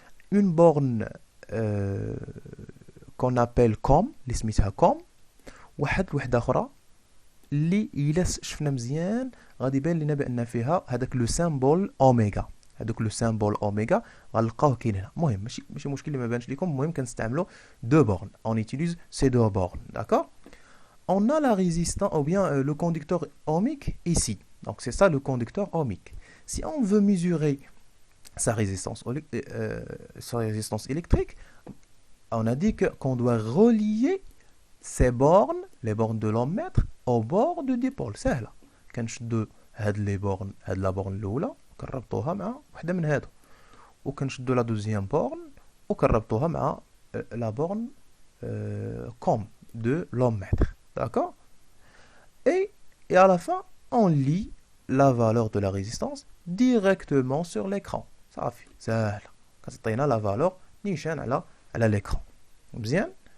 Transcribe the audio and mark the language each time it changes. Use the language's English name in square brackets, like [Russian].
[French] Une borne qu'on appelle COM, [Arabic] اللي سميتها COM، وحدة أخرى اللي إلا شفنا مزيان غادي يبان لنا بأن فيها هذاك لو سامبول أوميغا. هذاك لو سامبول أوميغا غنلقاوه كاين هنا. المهم ماشي مشكل اللي ما بانش لكم، المهم كنستعملوا دو بورن. [French] On utilise ces deux bornes, d'accord? On a la résistance, ou bien le conducteur ohmique ici. Donc c'est ça le conducteur ohmique. Si on veut mesurer sa résistance électrique, on a dit qu'on doit relier ces bornes, les bornes de l'ohmmètre, aux bornes de dipôle. [Arabic] سهلة. كنشدو هاد لي بورن، هاد لا بورن الأولى كنربطوها مع وحدة من هادو، وكنشدو لا دوزيام بورن وكنربطوها مع لا بورن COM [French] de l'ohmmètre. D'accord? Et à la fin, on lit la valeur de la résistance directement sur l'écran. Ça fait ça. [Arabic] كتعطينا la valeur نيشان على l'écran. Bien.